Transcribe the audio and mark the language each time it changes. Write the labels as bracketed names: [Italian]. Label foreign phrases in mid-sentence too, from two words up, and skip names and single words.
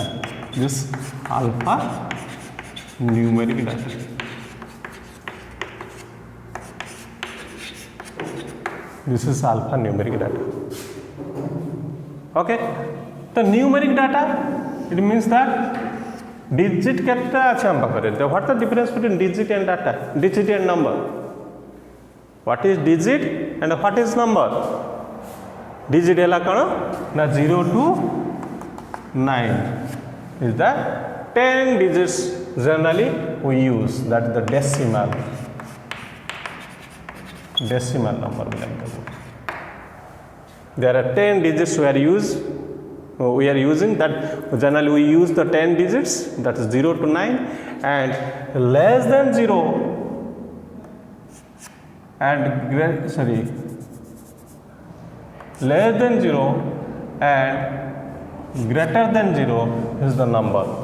[English] This alphanumeric data. This is alphanumeric data. Okay, the numeric data, it means that digit [Bhojpuri] केतना अच्छा हम पकड़े. [English] What is the difference between digit and data? Digit and number. What is digit and what is number? Digit [Bhojpuri] है कौन ना [English] 0 to 9 is the 10 digits generally we use, that is the decimal number. There are 10 digits we are using that generally we use the 10 digits, that is 0 to 9, and less than 0 and less than 0 and greater than 0 is the number.